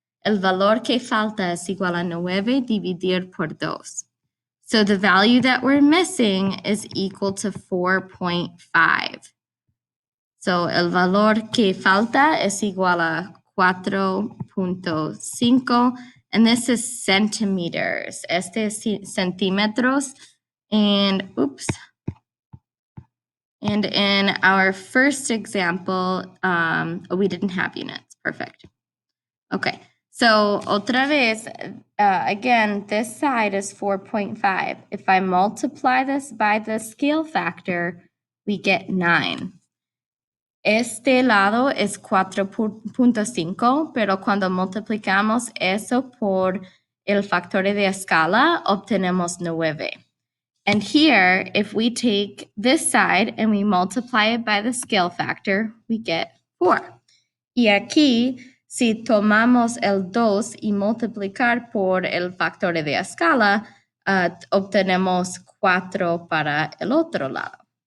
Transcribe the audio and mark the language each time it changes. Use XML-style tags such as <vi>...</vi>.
<es>El valor que falta es igual a 9 dividir por 2.</es> <en>So the value that we're missing is equal to 4.5.</en> <es>So el valor que falta es igual a 4.5.</es> <en>And this is centimeters.</en> <es>Este es centímetros.</es> <en>And oops. And in our first example, we didn't have units. Perfect. Okay. So</en> <es>otra vez,</es> <en>again, this side is 4.5. If I multiply this by the scale factor, we get 9.</en> <es>Este lado es 4.5, pero cuando multiplicamos eso por el factor de escala, obtenemos 9.</es> <en>And here, if we take this side and we multiply it by the scale factor, we get 4.</en> <es>Y aquí, si tomamos el 2 y multiplicar por el factor de escala, obtenemos 4 para el otro lado.</es>